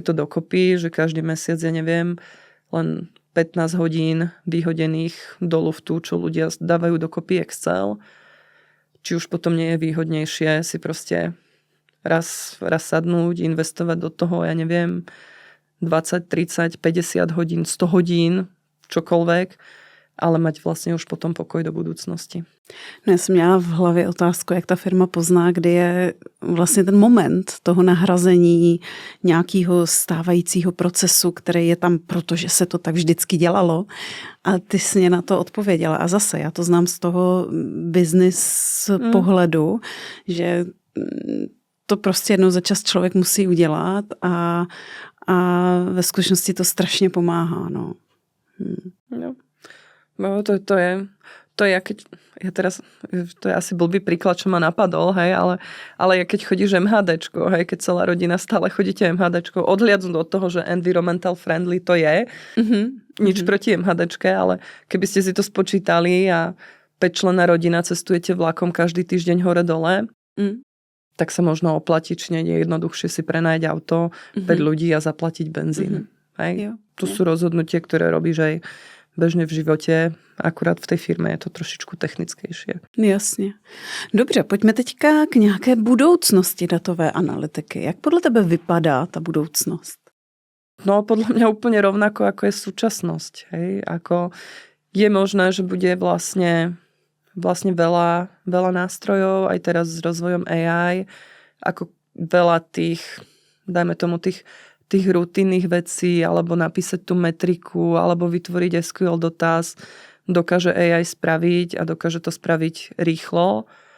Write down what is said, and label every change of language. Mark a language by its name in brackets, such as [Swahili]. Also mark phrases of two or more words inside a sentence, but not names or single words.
[Slovak] to dokopy, že každý mesiac, ja neviem, len 15 hodín vyhodených do luftu, čo ľudia dávajú dokopy Excel, či už potom nie je výhodnejšie si proste raz sadnúť, investovať do toho, ja neviem, 20, 30, 50 hodín, 100 hodín, čokoľvek, ale mať vlastně už potom pokoj [Czech] do budoucnosti. No, já jsem měla v hlavě otázku, jak ta firma pozná, kdy je vlastně ten moment toho nahrazení nějakého stávajícího procesu, který je tam, protože se to tak vždycky dělalo. A ty jsi mě na to odpověděla. A zase, já to znám z toho business pohledu, že to prostě jednou za čas člověk musí udělat a ve skutečnosti to strašně pomáhá. No. No, [Slovak] to je keď, ja teraz, to je asi blbý príklad, čo ma napadol, hej, ale ja keď chodíš MHDčko, hej, keď celá rodina stále chodíte MHDčko, odhliadnúť od toho, že [English] environmental friendly [Slovak] to je, nič proti MHDčke, ale keby ste si to spočítali a 5-členná rodina cestujete vlakom každý týždeň hore-dole, tak sa možno oplatí, či nie je jednoduchšie si prenajať auto, 5 ľudí a zaplatiť benzín. Hej? Tu sú rozhodnutie, ktoré robíš aj bežne v životě, akurát [Czech] v té firmě [Slovak] je to trošičku technickejšie. [Czech] Jasně. Dobře, pojďme teďka k nějaké budoucnosti datové analytiky. Jak podle tebe vypadá ta budoucnost? No, [Slovak] podľa mňa úplne rovnako, ako je súčasnosť. Hej? Ako je možné, že bude vlastne veľa nástrojov, aj teraz s rozvojom AI, ako veľa tých, dajme tomu tých rutinných vecí, alebo napísať tú metriku, alebo vytvoriť SQL dotaz, dokáže AI spraviť a dokáže to spraviť rýchlo